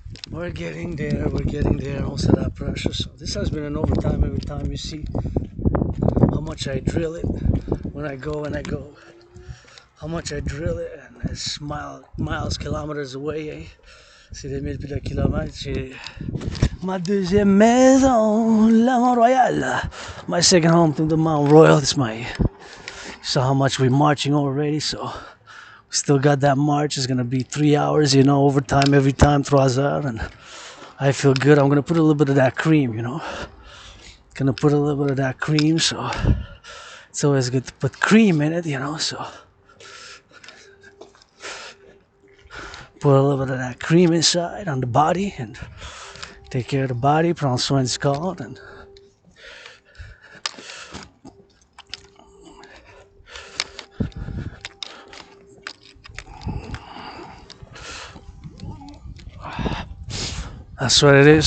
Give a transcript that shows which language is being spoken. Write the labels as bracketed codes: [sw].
[en] We're getting there, [fr] on se rapproche. [en] So this has been an overtime every time. You see how much I drill it when I go, how much I drill it, and it's miles, kilometers away, eh? [fr] C'est des mille de kilomètres. J'ai ma deuxième maison, la Mont-Royal. [en] My second home to the Mount Royal. It's my, you saw how much we're marching already, so we still got that march. It's gonna be 3 hours, you know, overtime every time, [fr] 3 heures, [en] and I feel good. I'm gonna put a little bit of that cream, you know. Gonna put a little bit of that cream, so it's always good to put cream in it, you know, so put a little bit of that cream inside on the body and take care of the body, [fr] prendre soin du corps, [en] and that's what it is.